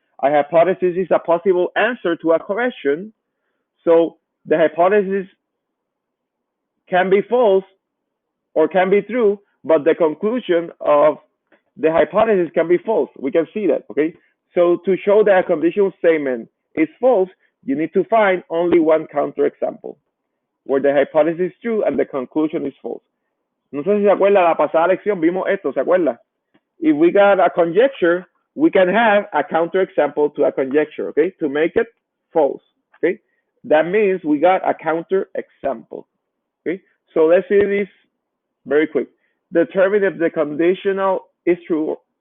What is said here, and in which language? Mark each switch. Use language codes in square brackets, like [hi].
[en] A hypothesis is a possible answer to a question. So the hypothesis can be false or can be true, but the conclusion of the hypothesis can be false. We can see that, okay? So to show that a conditional statement is false, you need to find only one counterexample, where the hypothesis is true and the conclusion is false. [es] No sé si se acuerda, la pasada lección vimos esto, ¿se acuerda? [en] If we got a conjecture, we can have a counterexample to a conjecture, okay? To make it false, okay? That means we got a counterexample, okay? So let's see this very quick. Determine if the conditional is true.